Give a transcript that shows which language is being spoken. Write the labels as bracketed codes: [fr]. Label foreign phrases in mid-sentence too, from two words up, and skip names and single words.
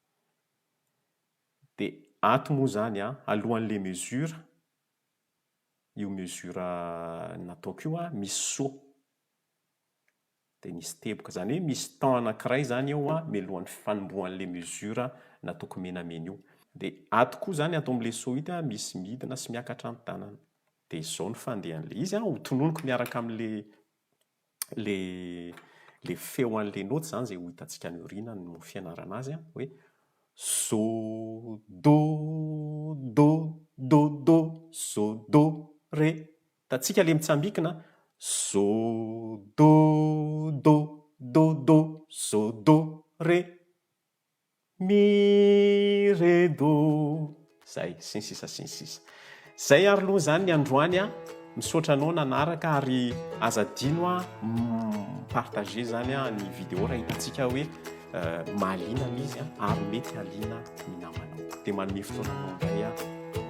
[mg] Dia ato moa izany alohan'ilay mesure, io mesure nataoko io misy so dia misy teboka, izany hoe misy temps anankiray izany eo mialohan'ny fanombohan'ilay mesure nataoko menamena io. Dia ato koa izany ato amin'ilay so ity misy midina sy miakatra ny tanana. Dia izao ny fandehan'ilay izy ho tononoko miaraka amin'ilay le feo an'ilay noty izany izay ho hitantsika ny aoriana no fianarana azy hoe so do do do do so do ré. Hitantsika ilay mitsambikina so do do do do so do ré mi ré do. Zay sy ny sisa sy ny sisa. Zay ary aloha izany ny androany misaotra anao nanaraka ary azadino partager izany ny vidéo raha hitantsika hoe mahaliana izy ary mety haliana ny namanao. Dia manome fotoana anao indray